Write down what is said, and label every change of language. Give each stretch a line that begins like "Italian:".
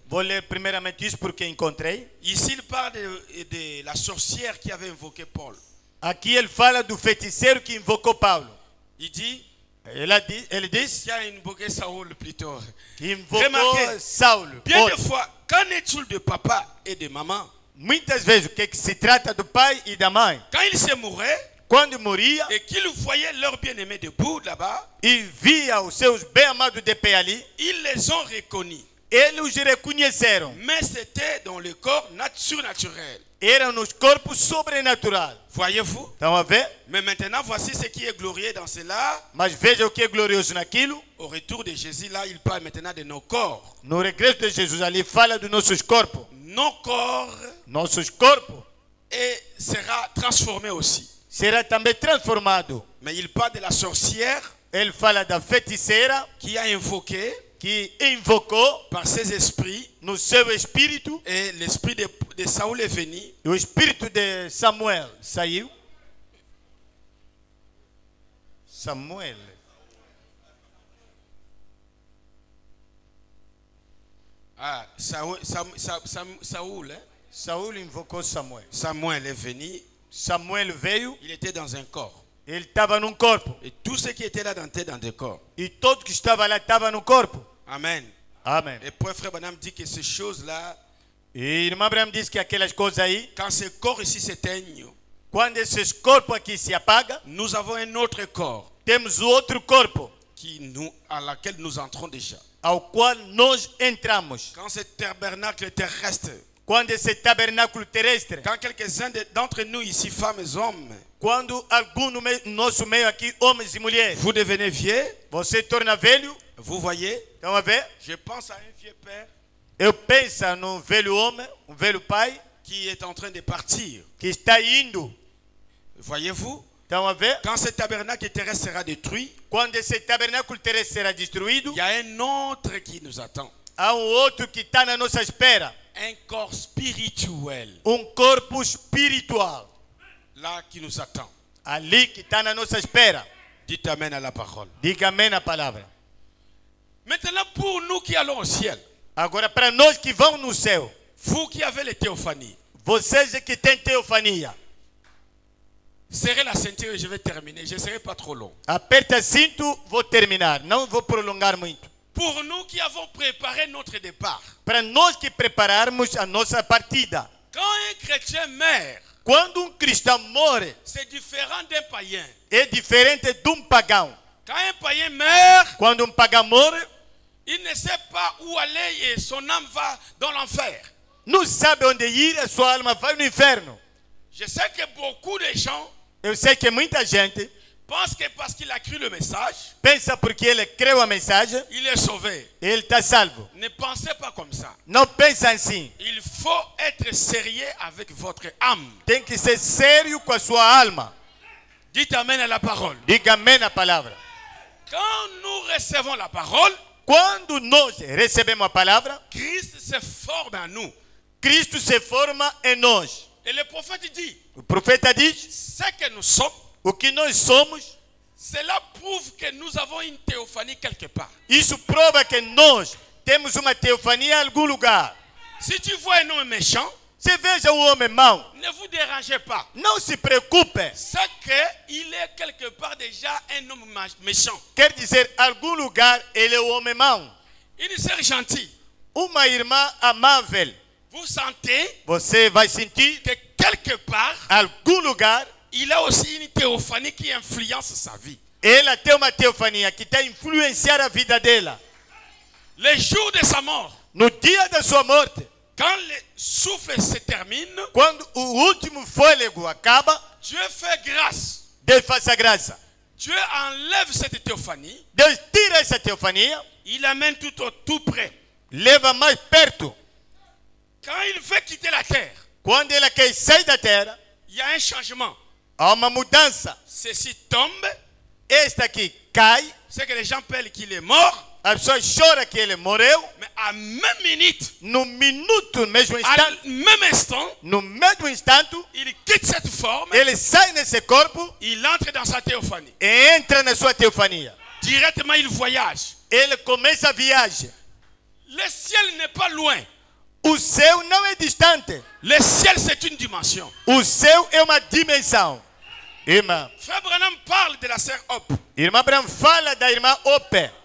Portuguese: Vou ler primeiramente isso porque encontrei.
French: Ici, il parle de la sorcière qui avait invoqué Paul.
Portuguese: Aqui ele fala do feiticeiro que invocou Paulo.
French: Il dit
Portuguese: Ele diz
French: qui a invoqué Saoul plutôt.
Portuguese: que invocou
French: Remarquez,
Portuguese: Saulo.
French: bien
Portuguese: Olha,
French: des fois, qu'en est-il de papa et de maman?
Portuguese: muitas vezes o que se trata do pai e da mãe.
French: Quand ils se mouraient
Portuguese: Quando moria
French: et qu'ils voyaient leur bien-aimé debout là-bas,
Portuguese: e via os seus bem-amados de pé ali,
French: ils les ont reconnus.
Portuguese: eles os reconheceram.
French: Mais c'était dans le corps surnaturel.
Portuguese: Eram nos corpos sobrenaturais.
French: Voyez-vous?
Portuguese: Estão a ver?
French: Mais maintenant, voici ce qui est glorieux dans cela.
Portuguese: Mas veja o que é glorioso naquilo.
French: Au retour de Jésus, là, il parle maintenant de nos corps.
Portuguese: No regresso de Jesus ali fala dos nossos corpos.
French: Nos corps
Portuguese: Nossos corpos
French: et sera transformé aussi.
Portuguese: será também transformado.
French: Mais il parle de la sorcière
Portuguese: Ele fala da feiticeira
French: qui a invoqué
Portuguese: que invocou
French: par ses esprits
Portuguese: no seu espírito.
French: et l'esprit de Saoul est venu.
Portuguese: E o espírito de Samuel saiu.
French: Samuel. Ah, Saoul, hein?
Portuguese: Saul invocou Samuel.
French: Samuel est venu.
Portuguese: Samuel veio.
French: Il était dans un corps.
Portuguese: Ele estava num corpo.
French: Et tous ceux qui étaient là étaient dans des corps.
Portuguese: E todo que estava lá estava no corpo.
French: Amen.
Portuguese: Amém.
French: Et puis frère Branham dit que ces choses-là,
Portuguese: E irmã Abraham diz que aquelas coisas aí,
French: quand ces corps ici s'éteignent,
Portuguese: quando esses corpos aqui se apagam,
French: nous avons un autre corps
Portuguese: temos o outro corpo
French: à laquelle nous entrons déjà.
Portuguese: ao qual nós entramos.
French: Quand ce tabernacle terrestre,
Portuguese: Quando esse tabernáculo terrestre,
French: quand quelques-uns d'entre nous ici, femmes et hommes,
Portuguese: quando algum no nosso meio aqui, homens e mulheres,
French: vous devenez vieux,
Portuguese: você torna velho,
French: vous voyez,
Portuguese: estão a ver?
French: je pense à un vieux père
Portuguese: Eu penso num velho homem, um velho pai,
French: qui est en train de partir.
Portuguese: que está indo.
French: Voyez-vous,
Portuguese: Estão a ver?
French: quand ce tabernacle terrestre sera détruit,
Portuguese: Quando esse tabernáculo terrestre será destruído,
French: il y a un autre qui nous attend.
Portuguese: há outro que está na nossa espera.
French: Un corps spirituel,
Portuguese: Corpo espiritual.
French: là, qui nous attend.
Portuguese: Ali que está na nossa espera.
French: Dites amen à la parole.
Portuguese: Diga amém na palavra.
French: Maintenant, pour nous qui allons au ciel,
Portuguese: Agora, para nós que vão no céu,
French: vous qui avez les théophanies,
Portuguese: vocês que têm teofania,
French: serrez la ceinture et je vais terminer. Je ne serai pas trop long.
Portuguese: aperta cinto, vou terminar. Não vou prolongar muito.
French: Pour nous qui avons préparé notre départ,
Portuguese: Para nós que prepararmos a nossa partida.
French: quand un chrétien meurt,
Portuguese: Quando cristão morre,
French: c'est différent d'un païen.
Portuguese: é diferente de pagão.
French: Quand un païen meurt,
Portuguese: Quando pagão morre,
French: il ne sait pas où aller et son âme va dans l'enfer.
Portuguese: não sabe onde ir, a sua alma vai no inferno.
French: Je sais que beaucoup de gens,
Portuguese: Eu sei que muita gente,
French: pense que parce qu'il a cru le message,
Portuguese: pensa porque ele creu a mensagem,
French: il est sauvé.
Portuguese: ele está salvo.
French: Ne pensez pas comme ça.
Portuguese: Não pensa assim.
French: Il faut être sérieux avec votre âme.
Portuguese: Tem que ser sério com a sua alma.
French: Dites amen à la parole.
Portuguese: Diga amém na palavra.
French: Quand nous recevons la parole,
Portuguese: Quando nós recebemos a palavra,
French: Christ se forme en nous.
Portuguese: Cristo se forma em nós.
French: Et le prophète dit,
Portuguese: O profeta diz,
French: ce que nous sommes,
Portuguese: o que nós somos,
French: cela prouve que nous avons une théophanie quelque part.
Portuguese: isso prova que nós temos uma teofania em algum lugar.
French: Si tu vois un homme méchant,
Portuguese: Você veja o homem mau,
French: ne vous dérangez pas.
Portuguese: não se preocupe.
French: C'est qu'il est quelque part déjà un homme méchant.
Portuguese: Quer dizer, em algum lugar ele é o homem mau.
French: Une sœur gentille.
Portuguese: Uma irmã amável.
French: Vous sentez
Portuguese: Você vai sentir,
French: que quelque part,
Portuguese: em algum lugar,
French: il a aussi une théophanie qui influence sa vie.
Portuguese: ela tem uma teofania que está a influenciar a vida dela.
French: Le jour de sa mort,
Portuguese: No dia da sua morte,
French: quand le souffle se termine,
Portuguese: quando o último fôlego acaba,
French: Dieu fait grâce.
Portuguese: Deus faz a graça.
French: Dieu enlève cette théophanie.
Portuguese: Deus tira essa teofania,
French: Il l'amène tout près.
Portuguese: leva mais perto.
French: Quand il veut quitter la terre,
Portuguese: Quando ela quer sair da terra,
French: il y a un changement.
Portuguese: há uma mudança.
French: Ceci tombe.
Portuguese: Esta aqui cai,
French: C'est que les gens pensent qu'il est mort.
Portuguese: a pessoa chora que ele morreu.
French: Mais à même minute,
Portuguese: No minuto, no mesmo
French: à
Portuguese: instante,
French: même instant,
Portuguese: no mesmo instante,
French: il quitte cette forme.
Portuguese: ele sai nesse corpo
French: Il entre dans sa théophanie.
Portuguese: e entra na sua teofania.
French: Directement, il voyage.
Portuguese: Ele começa a viagem.
French: Le ciel n'est pas loin.
Portuguese: O céu não é distante.
French: Le ciel, c'est une dimension.
Portuguese: O céu é uma dimensão. Irmã,
French: Frère Branham parle de la sœur Hop.
Portuguese: irmã Abraham fala da irmã Ope.